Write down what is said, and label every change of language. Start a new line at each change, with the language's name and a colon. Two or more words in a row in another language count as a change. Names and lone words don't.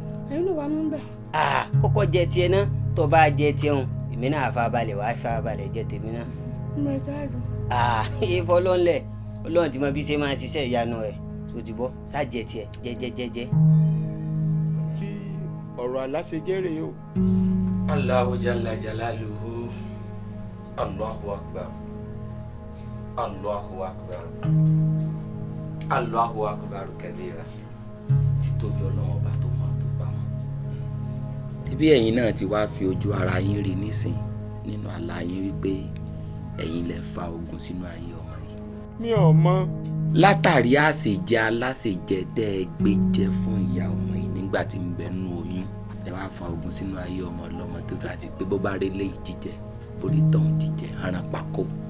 Yoruba: Ẹ̀yin ló wà mú bẹ̀. Ah, kọ́kọ́ jẹ tiẹ̀ náà. Tó bá jẹ tiẹ̀ hùn, èmi náà á farabalẹ̀, wàá farabalẹ̀ jẹ tèmi náà. Mo ẹ sáré dùn. Ah, ifọ̀ Ọlọ́run lẹ̀. Ọlọ́run ti mọ bí ṣe máa ṣiṣẹ́ ìyanu rẹ̀. Tó ti bọ́, sá jẹ tiẹ̀, jẹ, jẹ, jẹ, jẹ. Bí ọ̀rọ̀ àlá ṣe jẹ́ rèé o.
Arabic: الله جل جلاله. الله أكبر. الله أكبر. الله أكبر كبيرا.
Yoruba: Títóbi Ọlọ́run ọba tó mọ tó pamọ́. Ṣebí ẹ̀yin náà ti wá fi ojú ara yín rí nísìn nínú àlá yín wípé ẹ̀yin lẹ fa ogun sínú ayé ọmọ yìí. Mi ò mọ̀. Látàrí àṣejẹ aláṣejẹ tẹ́ ẹ gbé jẹ fún ìyá ọmọ yìí nígbà tí ń bẹ nínú oyún, ẹ wá fa ogun sínú ayé ọmọ ọlọ́mọ tó dájú pé bó bá rí léyìí jíjẹ, bó rí tọ̀hún jíjẹ, aràn pákó.